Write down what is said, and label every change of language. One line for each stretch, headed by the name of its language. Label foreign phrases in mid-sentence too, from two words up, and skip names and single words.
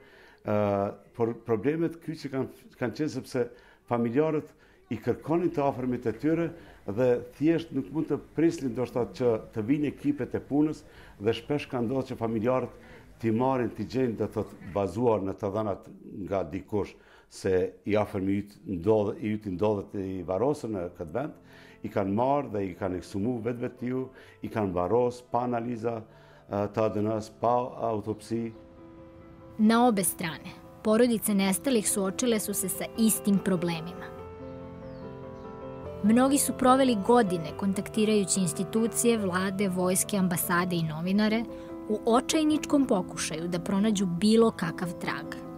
Albanian: Por problemet që kanë qenë sepse familjarët i kërkonin të afërmit e tyre dhe thjesht nuk mund të prisnin ndoshta që të vinë ekipet e punës dhe shpesh ka ndodhur që familjarët t'i marrin t'i gjejnë dhe të bazuar në të dhënat nga dikush se i afërmi i ndodhet i varrosur në këtë vend, i kanë marrë dhe i kanë ekshumu vetë i kanë varros pa analiza të ADN-s, pa autopsi.
Serbian: Na obe strane, porodice nestalih suočile su se sa istim problemima. Mnogi su proveli godine kontaktirajući institucije, vlade, vojske, ambasade i novinare u očajničkom pokušaju da pronađu bilo kakav trag.